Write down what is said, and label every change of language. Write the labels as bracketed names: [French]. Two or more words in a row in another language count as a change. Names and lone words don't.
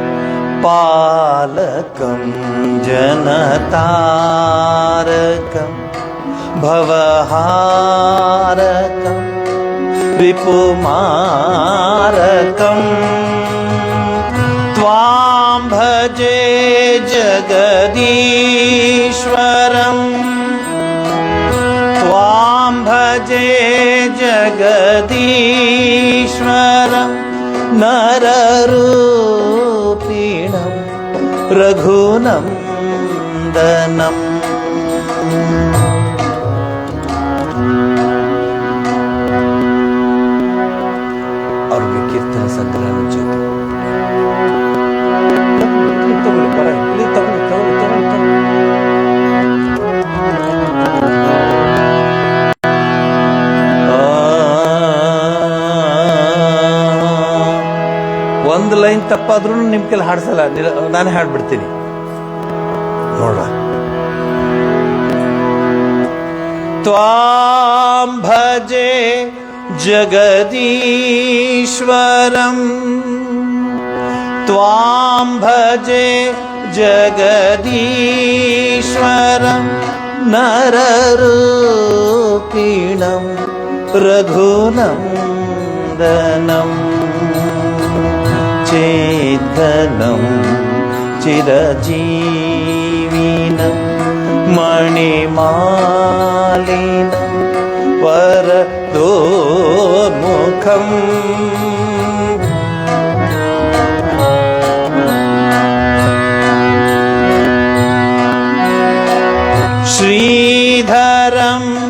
[Sanskrit] ಪಾಲಕಂ ಜನತಾರಕಂ ಭವಹಾರಕಂ ರಿಪುಮಾರಕಂ ತ್ವಾಂ ಭಜೆ ಜಗದೀಶ್ವರಂ ತ್ವಾಂ ಭಜೆ ಜಗದೀಶ್ವರಂ ನರರೂಪಿಣಂ ರಘುನಂದನಂ. [Kannada] ಅವ್ರಿಗೆ ಕೀರ್ತನ ಸಂಕಲನ ಜೊತೆ ತಗೊಳ್ಳಿ, ಪರವಾಗಿಲ್ಲ, ತಗೊಳ್ಳಿ. ಒಂದು ಲೈನ್ ತಪ್ಪಾದ್ರೂ ನಿಮ್ ಕೆಲ ಹಾಡ್ಸಲ್ಲ, ನಾನೇ ಹಾಡ್ಬಿಡ್ತೀನಿ ನೋಡ. [Sanskrit] ತ್ವಾಂ ಭಜೆ ಜಗದೀಶ್ವರಂ ತ್ವಾಂ ಭಜೆ ಜಗದೀಶ್ವರಂ ನರರೂಪಿಣಂ ರಘುನಂದನಂ ಚೇತನಂ ಚಿರಜೀವಿನಂ ಮಣಿಮಾಲಿನಂ ವರದೋನ್ಮುಖಂ ಶ್ರೀಧರಂ